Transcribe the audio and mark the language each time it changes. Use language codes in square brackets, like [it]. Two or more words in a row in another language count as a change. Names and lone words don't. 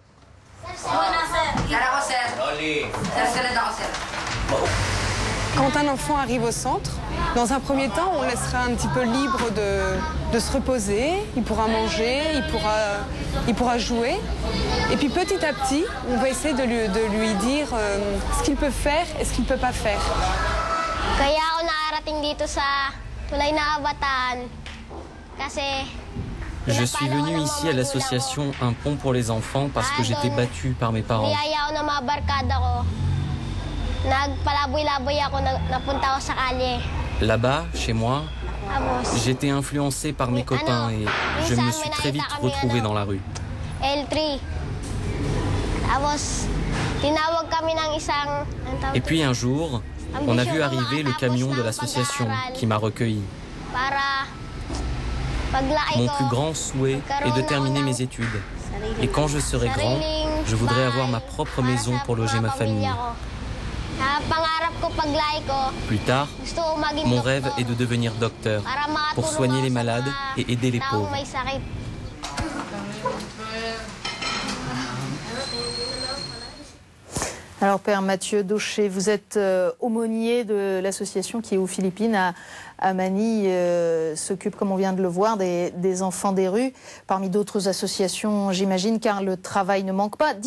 [fr] Quand un enfant arrive au centre, dans un premier temps, on laissera un petit peu libre de se reposer. Il pourra manger, il pourra jouer. Et puis petit à petit, on va essayer de lui dire ce qu'il peut faire et ce qu'il ne peut pas faire. [tl] Kaya ako nakarating dito sa Tulay na Kabataan kasi [fr] Je suis venue ici à l'association Un pont pour les enfants parce que j'étais battue par mes parents. [tl] niyaya ako ng mga barkada ko. Nagpalaboy-laboy ako, napunta ako sa kalye. [fr] Là-bas, chez moi, [tl] Tapos, [fr] j'étais influencée par mes copains et je me suis très vite retrouvée dans la rue. L3. [tl] Tapos, tinawag kami ng isang... [fr] Et puis un jour, on a vu arriver le camion de l'association qui m'a recueilli. [tl] Para paglaki [fr] Mon [tl] ko, [fr] plus grand souhait est de terminer mes études. Et quand je serai grand, je voudrais avoir ma propre maison pour loger ma famille. [tl] pangarap ko paglaki ko, [fr] Plus tard, [tl] gusto ko maging [fr] mon [tl] doktor [fr] rêve est de devenir docteur [tl] para [fr] pour [tl] makatulong [fr] soigner [tl] ako [fr] les [tl] sa [fr] malades [tl] mga [fr] et aider les [tl] taong [fr] pauvres. [tl] may sakit. [fr] Alors, Père Mathieu Daucher, vous êtes aumônier de l'association qui est aux Philippines, à Manille, s'occupe, comme on vient de le voir, des enfants des rues, parmi d'autres associations, j'imagine, car le travail ne manque pas.